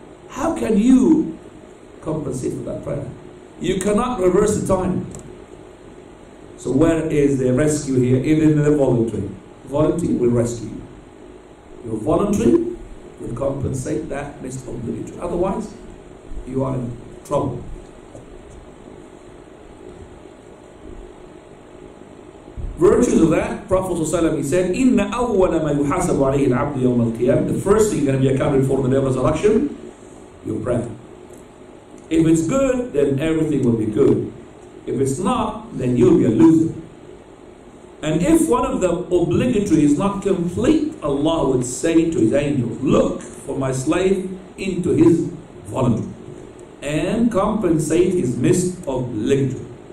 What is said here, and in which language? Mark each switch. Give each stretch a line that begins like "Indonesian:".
English: How can you compensate for that prayer? You cannot reverse the time. So where is the rescue here? It is in the voluntary. Voluntary will rescue you. Your voluntary will compensate that missed obligatory. Otherwise, you are in trouble. Virtues of that, Prophet ﷺ, he said,
Arabic: إِنَّ أَوَّلَ مَا يُحَاسَبُ عَلَيْهِ الْعَبْدُ يَوْمَ الْقِيَامَةِ.
English: The first thing going to be accounted for on the day of resurrection, your prayer. If it's good, then everything will be good. If it's not, then you'll be a loser. And if one of the obligatory is not complete, Allah would say to his angels, look for my slave into his voluntary and compensate his missed obligatory.